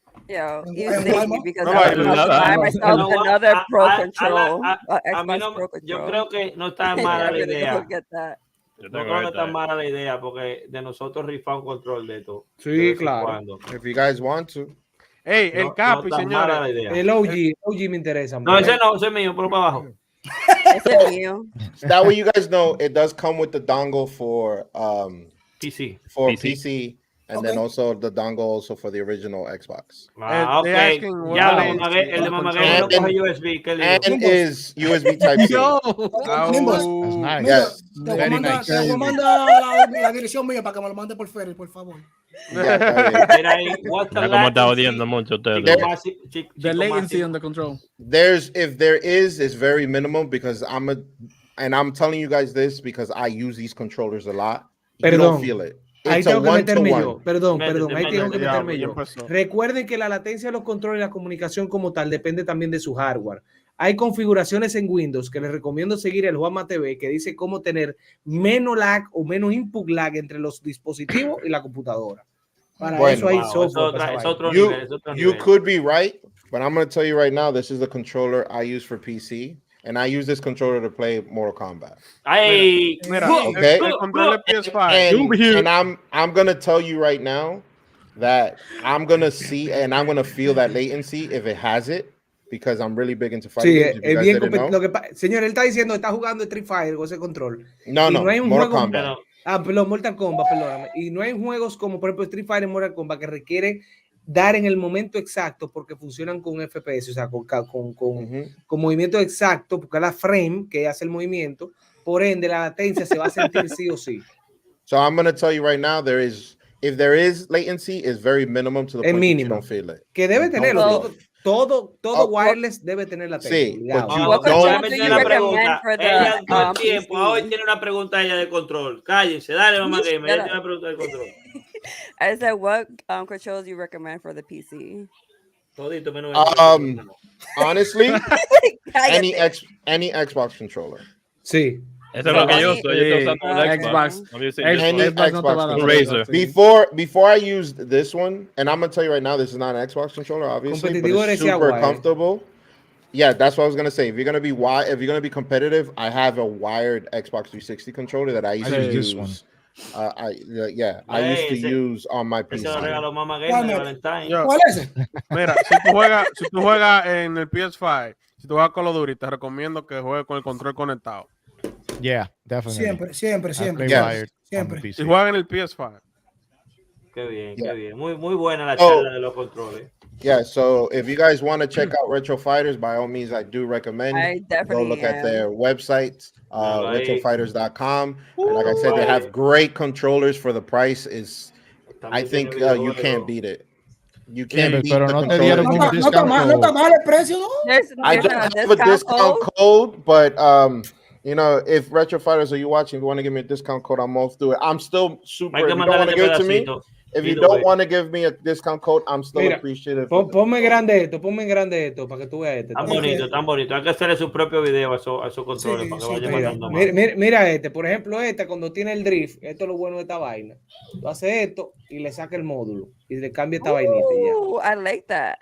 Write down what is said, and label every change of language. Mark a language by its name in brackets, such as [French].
[English] Yeah, you save me because I was about to buy myself another Pro Control. [Spanish] Yo creo que no está mala la idea. No creo que está mala la idea porque de nosotros rifar un control de todo. Sí, claro. [English] If you guys want to. [Spanish] Hey, el Capi, señora. El OG me interesa. No, ese es mío, pero para abajo. Ese es mío. [English] That way you guys know it does come with the dongle for PC. For PC. And then also the dongle also for the original Xbox. Okay. Ya, el de Mamaguero no coge USB. And is USB Type-C. Yes. Very nice. [Spanish] Te manda la dirección mía para que me lo mande por ferry, por favor. Mira cómo está odiando mucho ustedes. [English] The latency on the control. If there is, it's very minimal because I'm telling you guys this because I use these controllers a lot. You don't feel it. [Spanish] Ahí tengo que meterme yo. Perdón. Ahí tengo que meterme yo. Recuerden que la latencia de los controles y la comunicación como tal depende también de su hardware. Hay configuraciones en Windows que les recomiendo seguir el Juanma TV que dice cómo tener menos lag o menos input lag entre los dispositivos y la computadora. Para eso hay software. [English] You could be right, but I'm going to tell you right now, this is the controller I use for PC. And I use this controller to play Mortal Kombat. Hey, okay. And I'm gonna tell you right now that I'm gonna see and I'm gonna feel that latency if it has it because I'm really big into fighting. [Spanish] Sí, es bien señor, él está diciendo está jugando Street Fighter con ese control. No, hay un Mortal juego, Kombat. Mortal Kombat, perdóname. Y no hay juegos como por ejemplo Street Fighter y Mortal Kombat que requiere dar en el momento exacto porque funcionan con FPS, o sea, con movimiento exacto, porque la frame que hace el movimiento, por ende la latencia se va a sentir sí o sí. [English] So I'm going to tell you right now, if there is latency, it's very minimum to the point that you don't feel it. [Spanish] Que debe tenerlo. todo wireless debe tener la tecla. Sí, la pregunta. Ella todo el tiempo, hoy tiene una pregunta ella de control. Cállense, dale, mamá gamer. Ella tiene una pregunta de control. [English] I said, what controls you recommend for the PC? [Spanish] Todito menos. [English] Honestly, any Xbox controller. [Spanish] Sí. Eso es lo que yo estoy usando el Xbox. [English] Any Xbox controller. Before I used this one, and I'm gonna tell you right now, this is not an Xbox controller, obviously, but it's super comfortable. Yeah, that's what I was gonna say. If you're gonna be competitive, I have a wired Xbox 360 controller that I used to use. I used to use on my PC. [Spanish] ¿Cuál es ese? Mira, si tú juegas en el PS5, si tú juegas Call of Duty, te recomiendo que juegues con el control conectado. [English] Yeah, definitely. [Spanish] Siempre. Si juegan en el PS5. Qué bien. Muy buena la charla de los controles. [English] Yeah, so if you guys want to check out RetroFighters, by all means, I do recommend go look at their website, retrofighters.com. And like I said, they have great controllers for the price. I think you can't beat it. You can't beat the controller. [Spanish] No está mal el precio, ¿no? [English] I don't have a discount code, but you know, if RetroFighters, are you watching? If you want to give me a discount code, I'm all through it. I'm still super. If you don't want to give it to me, if you don't want to give me a discount code, I'm still appreciative. [Spanish] Ponme grande esto para que tú veas este. Tan bonito. Hay que hacerle su propio video a esos controles para que vaya mandando más. Mira este, por ejemplo, cuando tiene el drift, esto es lo bueno de esta vaina. Tú haces esto y le sacas el módulo y le cambia esta vainita ya. [English] I like that.